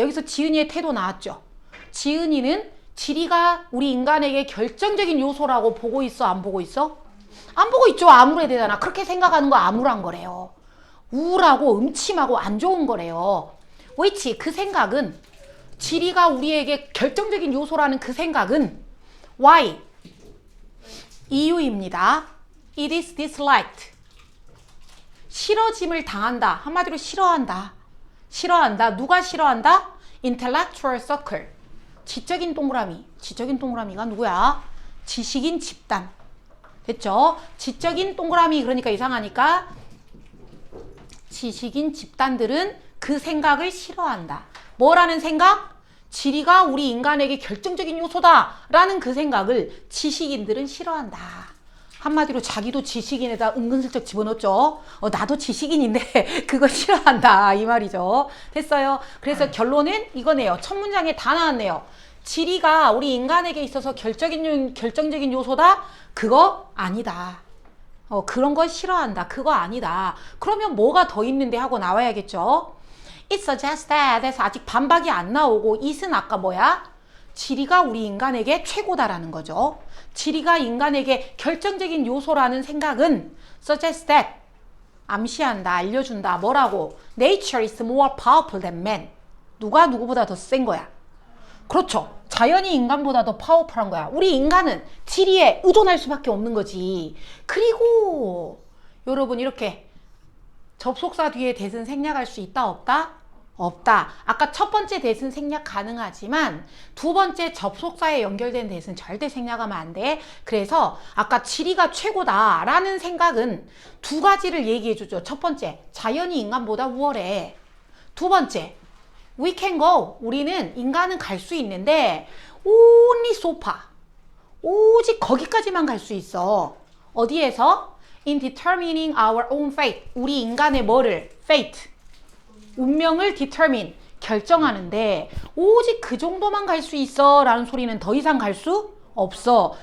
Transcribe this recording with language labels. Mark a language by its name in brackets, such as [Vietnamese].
[Korean] 여기서 지은이의 태도 나왔죠. 지은이는 지리가 우리 인간에게 결정적인 요소라고 보고 있어? 안 보고 있어? 안 보고 있죠. 암울해야 되잖아. 그렇게 생각하는 거 암울한 거래요. 우울하고 음침하고 안 좋은 거래요. which 그 생각은 지리가 우리에게 결정적인 요소라는 그 생각은 why 이유입니다. [English] It is disliked [Korean] 싫어짐을 당한다. 한마디로 싫어한다. 싫어한다. 누가 싫어한다? [English] Intellectual circle [Korean] 지적인 동그라미. 지적인 동그라미가 누구야? 지식인 집단. 됐죠? 지적인 동그라미 그러니까 이상하니까 지식인 집단들은 그 생각을 싫어한다. 뭐라는 생각? 지리가 우리 인간에게 결정적인 요소다 라는 그 생각을 지식인들은 싫어한다. 한마디로 자기도 지식인에다 은근슬쩍 집어넣었죠. 나도 지식인인데 그거 싫어한다 이 말이죠. 됐어요. 그래서 결론은 이거네요. 첫 문장에 다 나왔네요. 지리가 우리 인간에게 있어서 결정적인 요소다? 그거 아니다. 그런 거 싫어한다. 그거 아니다. 그러면 뭐가 더 있는데 하고 나와야겠죠. [English] It suggests that [Korean] 에서 아직 반박이 안 나오고 it은 아까 뭐야? 지리가 우리 인간에게 최고다라는 거죠. 지리가 인간에게 결정적인 요소라는 생각은 [English] suggest that [Korean] 암시한다, 알려준다. 뭐라고? [English] Nature is more powerful than man. [Korean] 누가 누구보다 더 센 거야. 그렇죠. 자연이 인간보다 더 파워풀한 거야. 우리 인간은 지리에 의존할 수밖에 없는 거지. 그리고 여러분 이렇게 접속사 뒤에 대신 생략할 수 있다 없다? 없다. 아까 첫 번째 대신 생략 가능하지만 두 번째 접속사에 연결된 대신 절대 생략하면 안 돼. 그래서 아까 지리가 최고다 라는 생각은 두 가지를 얘기해 주죠. 첫 번째, 자연이 인간보다 우월해. 두 번째, [English] we can go. [Korean] 우리는 인간은 갈 수 있는데 [English] only so far. [Korean] 오직 거기까지만 갈 수 있어. 어디에서? [English] In determining our own fate. [Korean] 우리 인간의 뭐를? [English] fate. [Korean] 운명을 determine, 결정하는데 오직 그 정도만 갈 수 있어 라는 소리는 더 이상 갈 수 없어.